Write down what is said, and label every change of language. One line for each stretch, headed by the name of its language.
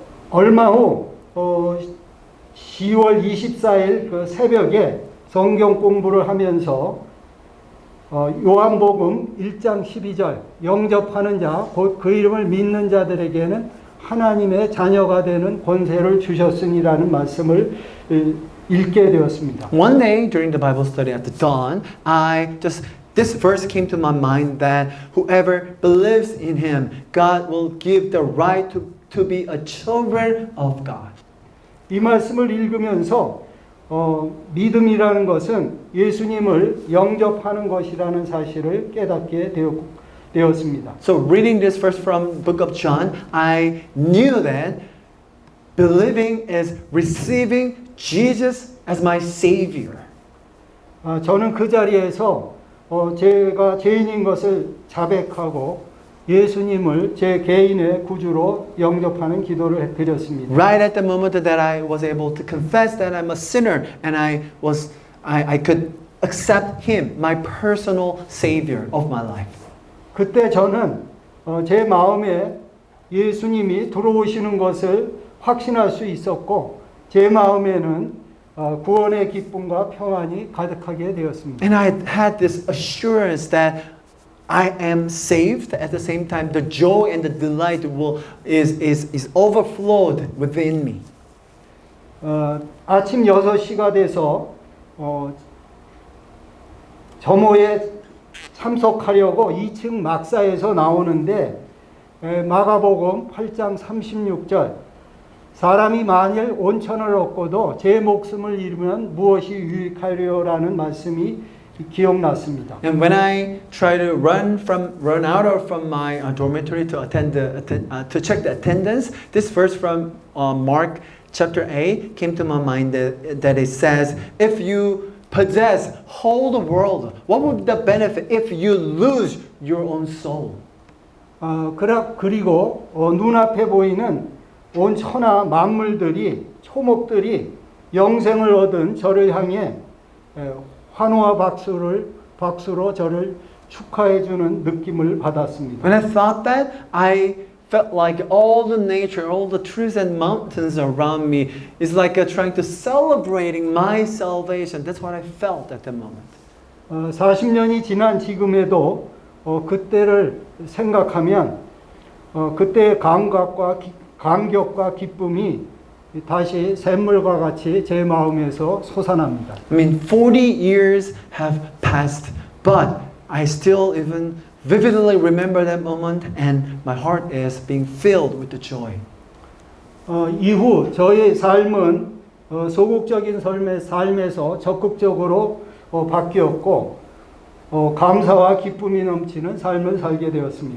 Korean: 얼마 후 10월 24일 그 새벽에 성경 공부를 하면서 요한복음 1장 12절 영접하는 자 곧 그 이름을 믿는 자들에게는 하나님의 자녀가 되는 권세를 주셨으니라는 말씀을 읽게 되었습니다.
English: One day during the Bible study at the dawn, this verse came to my mind that whoever believes in him, God will give the right to be a children of God.
Korean: 이 말씀을 읽으면서 믿음이라는 것은 예수님을 영접하는 것이라는 사실을 깨닫게 되었습니다.
English: So reading this verse from book of John, I knew that believing is receiving Jesus as my Savior.
Korean: 저는 그 자리에서 제가 죄인인 것을 자백하고 예수님을 제 개인의 구주로 영접하는 기도를 드렸습니다.
English: Right at the moment that I was able to confess that I'm a sinner and I could accept Him, my personal Savior of my life.
Korean: 그때 저는 제 마음에 예수님이 들어오시는 것을 확신할 수 있었고 제 마음에는 구원의 기쁨과 평안이 가득하게 되었습니다.
English: And I had this assurance that I am saved. At the same time, the joy and the delight is overflowed within me.
Korean: 아침 6시가 돼서 점호에 참석하려고 2층 막사에서 나오는데 마가복음 8장 36절 사람이 만일 온천을 얻고도 제 목숨을 잃으면 무엇이 유익하리요라는 말씀이 기억났습니다.
English: And when I try to run out from my dormitory to to check the attendance, this verse from Mark chapter 8 came to my mind that it says, if you possess whole the world, what would be the benefit if you lose your own soul?
Korean: 그리고 눈앞에 보이는 온 천하 만물들이 초목들이 영생을 얻은 저를 향해 환호와 박수로 저를 축하해 주는 느낌을 받았습니다.
English: When I thought that, I felt like all the nature, all the trees and mountains around me is like trying to celebrating my salvation. That's what I felt at the moment.
Korean: 40년이 지난 지금에도 그때를 생각하면 그때의 감격과 기쁨이 다시 샘물과 같이 제 마음에서 솟아납니다.
English: I mean, 40 years have passed, but I still even vividly remember that moment and my heart is being filled with the joy.
Korean: 이후 저의 삶은 소극적인 삶에서 적극적으로 바뀌었고 감사와 기쁨이 넘치는 삶을 살게 되었습니다.